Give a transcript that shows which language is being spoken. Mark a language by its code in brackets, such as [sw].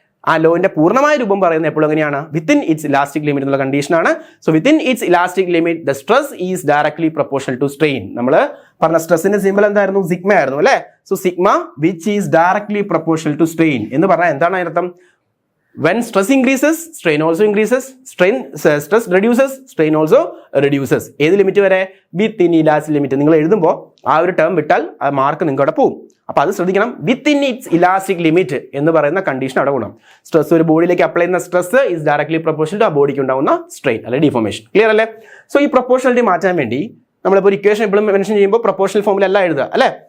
[ml] ആ ലോന്റെ പൂർണ്ണമായ രൂപം പറയുന്നത് എപ്പോഴും എങ്ങനെയാണ്? [en] within its elastic limit [ml] എന്നുള്ള കണ്ടീഷനാണ്. [en] So within its elastic limit the stress is directly proportional to strain. [ml] നമ്മൾ പറഞ്ഞ സ്ട്രെസ്സിന്റെ സിമ്പിൾ എന്തായിരുന്നു? സിഗ്മ ആയിരുന്നു അല്ലേ. [en] so sigma which is directly proportional to strain [ml] എന്ന് പറഞ്ഞാൽ എന്താണ് അതിനർത്ഥം? [en] when stress increases, strain also increases. Stress reduces, strain also reduces. [ml] ഏത് ലിമിറ്റ് വരെ? [en] Within elastic limit. [ml] നിങ്ങൾ എഴുതുമ്പോൾ ആ ഒരു ടേം വിട്ടാൽ ആ മാർക്ക് നിങ്ങൾക്ക് അവിടെ പോകും. അപ്പോൾ അത് ശ്രദ്ധിക്കണം. വിത്തിൻ ഇറ്റ്സ് ഇലാസ്റ്റിക് ലിമിറ്റ് എന്ന് പറയുന്ന കണ്ടീഷൻ അവിടെ ഗുണം. സ്ട്രെസ് ഒരു ബോഡിയിലേക്ക് അപ്ലൈ ചെയ്യുന്ന stress is directly proportional to ആ ബോഡിക്ക് ഉണ്ടാവുന്ന സ്ട്രെയിൻ അല്ലെങ്കിൽ ഡിഫോർമേഷൻ. ക്ലിയർ അല്ലേ? സോ ഈ പ്രൊപ്പോർഷണലിറ്റി മാറ്റാൻ വേണ്ടി നമ്മളിപ്പോൾ ഒരു ഇക്വേഷൻ എപ്പോഴും മെൻഷൻ ചെയ്യുമ്പോൾ പ്രൊപ്പോർഷണൽ ഫോമിലല്ല എഴുതുക അല്ലേ?